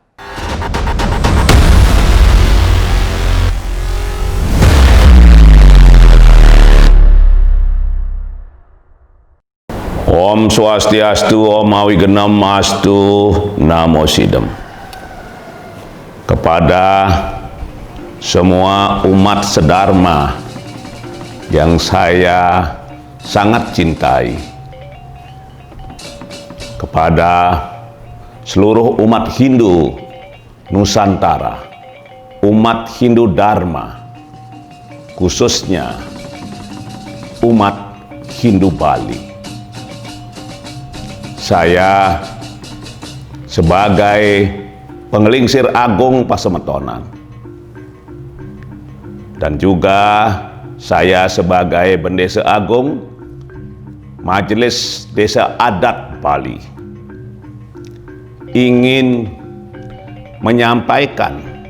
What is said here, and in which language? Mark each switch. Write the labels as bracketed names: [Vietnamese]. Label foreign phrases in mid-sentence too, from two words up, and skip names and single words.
[Sanskrit] Om Swastiastu, Om Awigenam Astu, Namo Sidem. [Indonesian] Kepada semua umat sedharma yang saya sangat cintai, kepada seluruh umat Hindu Nusantara, umat Hindu Dharma, khususnya umat Hindu Bali, saya sebagai Pengelingsir Agung Pasemetonan dan juga saya sebagai Bendesa Agung Majelis Desa Adat Bali ingin menyampaikan